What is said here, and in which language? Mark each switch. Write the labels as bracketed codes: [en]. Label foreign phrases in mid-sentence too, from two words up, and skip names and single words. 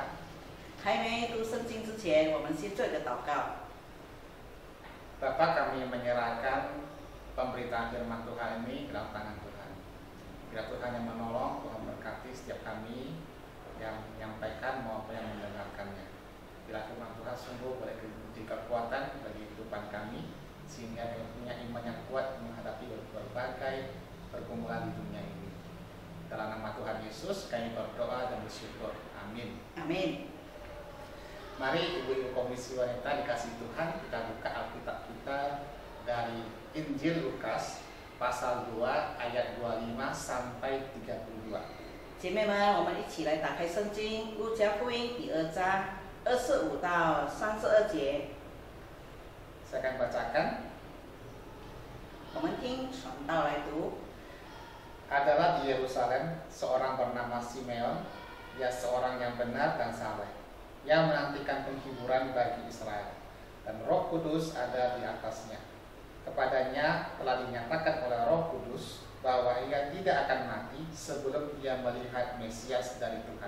[zh] 还没读圣经之前，我们先做一个祷告。 [id] Bapa, kami menyerahkan pemberitaan firman Tuhan ini ke dalam tangan Tuhan. Biar Tuhan yang menolong, Tuhan berkati setiap kami yang menyampaikan maupun yang mendengarkannya. Bila firman Tuhan sungguh boleh menjadi kekuatan bagi kehidupan kami, sehingga kami punya iman yang kuat menghadapi berbagai pergumulan di dunia ini. Dalam nama Tuhan Yesus kami berdoa dan bersyukur. Amin. Amin. Mari ibu-ibu Komisi Wanita dikasih Tuhan, kita buka Alkitab kita dari Injil Lukas pasal 2 ayat 25 sampai 32. [zh] 姐妹们，我们一起来打开圣经《路加福音》第2章25到32节。 [id] Saya akan bacakan. [zh] 我们听传道来读。 [id] Adalah di Yerusalem seorang bernama Simeon, dia seorang yang benar dan saleh. yang menantikan penghiburan bagi Israel, dan Roh Kudus ada di atasnya. Kepadanya telah dinyatakan oleh Roh Kudus bahwa ia tidak akan mati sebelum ia melihat Mesias dari Tuhan.